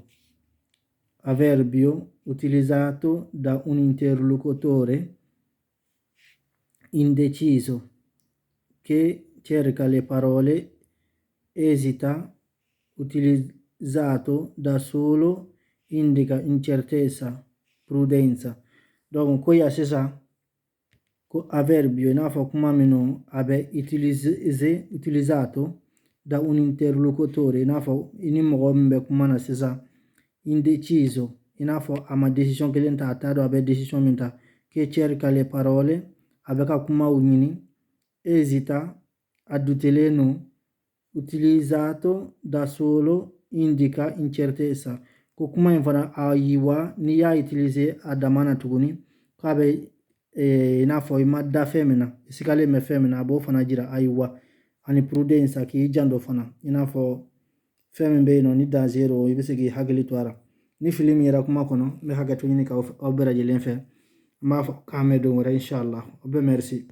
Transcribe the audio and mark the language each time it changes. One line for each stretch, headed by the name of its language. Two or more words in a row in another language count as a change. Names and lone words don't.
Italian: Avverbio utilizzato da un interlocutore indeciso che cerca le parole, esita, utilizzato da solo, indica incertezza, prudenza.
Bambara: Donc ko ya sisan ko avverbio i n'a fɔ kuma min no a bɛ
Italian: utilizato da un interlocutore
Bambara: i n'a fɔ i ni mɔgɔ min bɛ kuma na sisan indeciso i n'a fɔ a ma decision kelen ta a t'a dɔn a bɛ decision min ta
Italian: che cerca le parole
Bambara: a bɛ ka kumaw ɲini esita a dutelen no
Italian: utilizzato da solo indica
Bambara: incertezza ko kuma in fana a yiwa n'i y'a utiliser a dama na tuguni k'a bɛ i n'a fɔ i ma da fɛn min na i sigalen bɛ fɛn min na a b'o fana jira ayiwa ani prudence k'i janto fana i n'a fɔ fɛn min bɛ yen nɔ ni danger i bɛ se k'i hakili to a la ni fili min yɛrɛ kuma kɔnɔ n bɛ hakɛto ɲini k'aw bɛɛ lajɛlen fɛ n b'a fɔ k'an bɛ don wɛrɛ inshallah aw bɛɛ merci